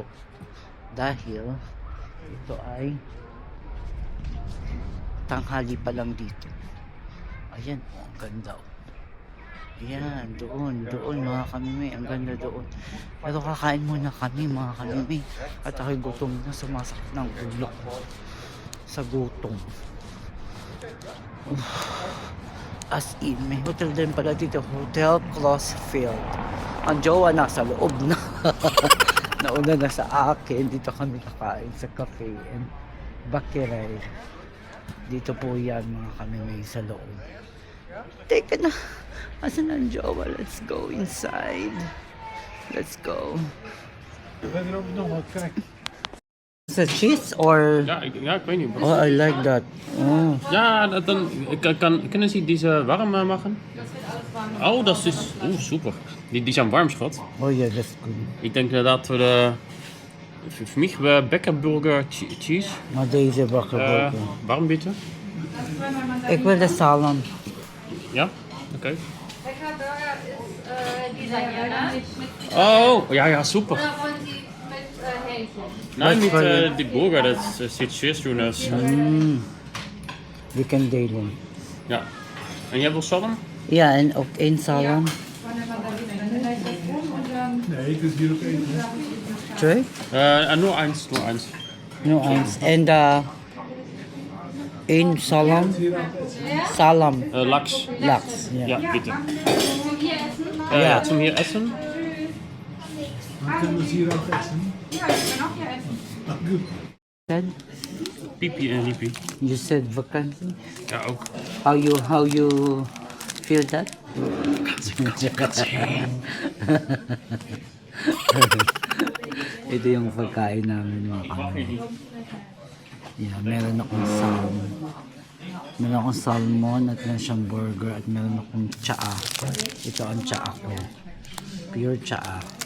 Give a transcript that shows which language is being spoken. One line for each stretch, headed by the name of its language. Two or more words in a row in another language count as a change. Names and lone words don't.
Filipino: Dahil, ito ay tanghali pa lang dito. Ayan o, ang ganda o. Ayan, doon mga kamimay, ang ganda doon. Pero kakain muna kami mga kamimay. At ako'y gutom na, sumasakit ng ulo ko sa gutom.
English: As in,
Filipino: may hotel din pala dito, Hotel Crossfield. Ang jowa nasa loob na. Nauna na sa akin, dito kami kakain sa cafe and Bakeray. Dito po yan mga kamimay sa loob. Teka na. Asan ang jowa?
English: Let's go inside. Let's go. Is it cheese or?
Dutch: Ja, ik weet niet.
English: Oh, I like that. Oh.
Dutch: Ja, kunnen
German: Sie diese warm machen?
Dutch: Oh, dat is super. Die zijn warm, schat.
English: Oh yeah, that's good.
Dutch: Ik denk dat we
German: für mich
Dutch: Bäckerburger cheese. Maar deze bakken.
German: Warm bitte?
Dutch: Ik wil de salm. Ja? Oké.
German: Bäckerburger ist dieser hier, ne? Oh, ja, super. Oder wollen Sie mit Hähnchen? Nein,
Dutch: Wat voor je? met die burger, dat zit zeer doen.
English: We can delen.
Dutch: Ja. En jij wil salm? Ja, en ook één salm. Twee?
German: Nur eins. No, eins.
Dutch: En één salm. Salm.
German: Lachs. Lachs. Ja. Ja, bitte. Hier essen? Ja. Zum hier essen?
English: Said,
Dutch: Pipi en Ripi.
English: you said vakantie.
Dutch: Ja, ook.
English: How you feel that?
Filipino: Ito yung pagkain namin mga kamay. Yeah, meron akong salmon. Meron akong salmon at meron siyang burger at meron akong tsaa. Ito ang tsaa ko. Pure tsaa.